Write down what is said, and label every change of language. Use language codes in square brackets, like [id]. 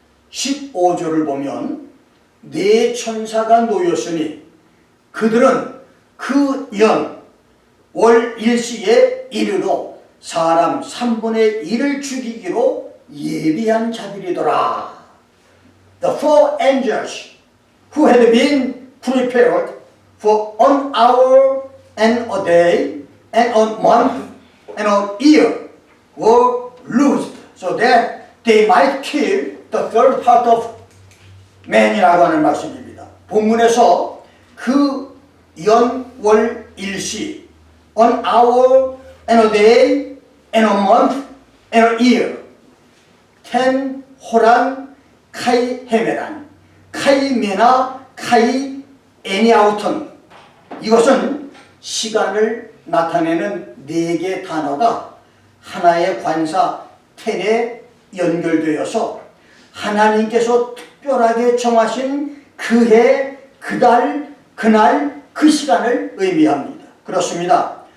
[ko] 15절을 보면 네 천사가 놓였으니 그들은 그 연, 월 일시에 이르러 사람 3분의 1을 죽이기로 예비한 자들이더라. [en] The four angels who had been prepared for an hour and a day and a month and a year were loosed so that they might kill the third part of man [ko] 이라고 하는 말씀입니다. 본문에서 그 연, 월, 일시 [en] an hour and a day and a month and a year [ko] 텐, 호란, 카이, 헤메란 카이, 메나, 카이, 애니아우턴 이것은 시간을 나타내는 네 개의 단어가 하나의 관사 텐에 연결되어서 하나님께서 특별하게 정하신 그 해, 그 달, 그날, 그 시간을 의미합니다. 그렇습니다.